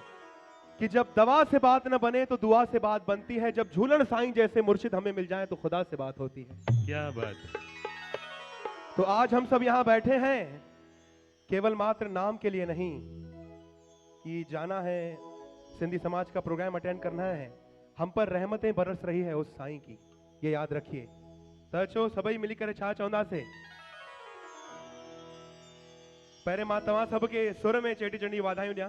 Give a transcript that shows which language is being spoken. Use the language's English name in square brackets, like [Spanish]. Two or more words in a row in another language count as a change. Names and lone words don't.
[Hindi] कि जब दवा से बात न बने तो दुआ से बात बनती है, जब झूलन साईं जैसे मुर्शिद हमें मिल जाए तो खुदा से बात होती है। क्या बात। तो आज हम सब यहाँ बैठे हैं केवल मात्र नाम के लिए नहीं, कि जाना है सिंधी समाज का प्रोग्राम अटेंड करना है, हम पर रहमतें बरस रही है उस साईं की, ये याद रखिए। [Sindhi] त अचो सभई मिली करे छा चवंदासीं। पहिरें मां तव्हां सबके सुर में चेटी चंडी वाधायूं ॾियां।